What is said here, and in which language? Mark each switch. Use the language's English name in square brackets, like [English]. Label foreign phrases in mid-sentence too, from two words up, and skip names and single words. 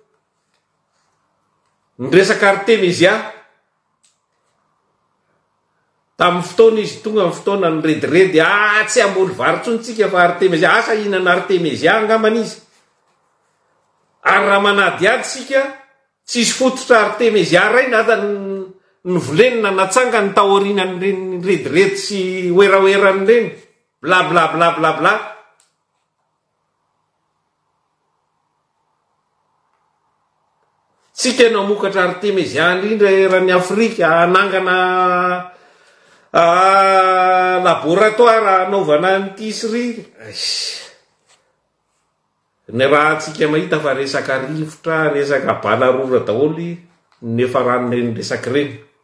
[Malagasy] Ny resaka artemisia tamin'ny fotoana izy tonga amin'ny fotoana ny rediredy tsy amboly vary tsony tsika fa artemisia asa hihinana artemisia angambana izy. Ary raha manady ady sika tsisy fototra artemisia ray nata ny volenina natsanga ny taorianan'ireny rediredy sy oeraoeran'ireny bla bla bla bla bla. Tsika no mokatra artemisia indrindra eran'ny Afrika anangana laboratoire anaovana an'tisserie. Ny raha tsika mahita fa resaka rivotra, resaka balarora daholo nefa ranon'ireny resaka ireny.